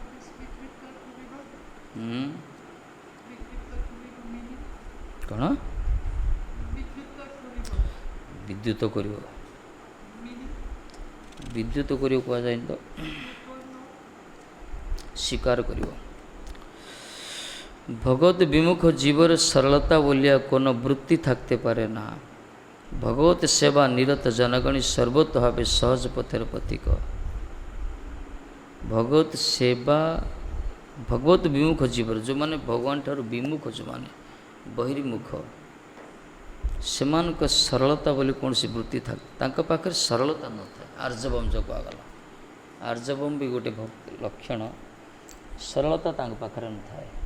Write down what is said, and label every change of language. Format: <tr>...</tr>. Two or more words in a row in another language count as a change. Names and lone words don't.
<or>କ'ଣ ବିଦ୍ୟୁତ କରିବ, ବିଦ୍ୟୁତ କରିବ କୁହାଯାଏନି ତ, ସ୍ୱୀକାର କରିବ।</or> <bn>ভগবত বিমুখ জীবর সরলতা বলিয়া কোনো বৃত্তি থাকতে পারে না। ভগবত সেবা নিরত জনগণী সর্বতভাবে সহজ পথের পথিক। ভগবত সেবা ভগবত বিমুখ জীবর</bn> <or>ଯେଉଁମାନେ ଭଗବାନ ଠାରୁ ବିମୁଖ, ଯେଉଁମାନେ ବହିର୍ମୁଖ, ସେମାନଙ୍କ ସରଳତା ବୋଲି କୌଣସି ବୃତ୍ତି ଥାଏ, ତାଙ୍କ ପାଖରେ ସରଳତା ନଥାଏ। ଆର୍ଯ୍ୟବମ୍ ଯେଉଁ କୁହାଗଲା, ଆର୍ଯ୍ୟବମ୍ ବି ଗୋଟେ ଲକ୍ଷଣ, ସରଳତା ତାଙ୍କ ପାଖରେ ନଥାଏ।</or>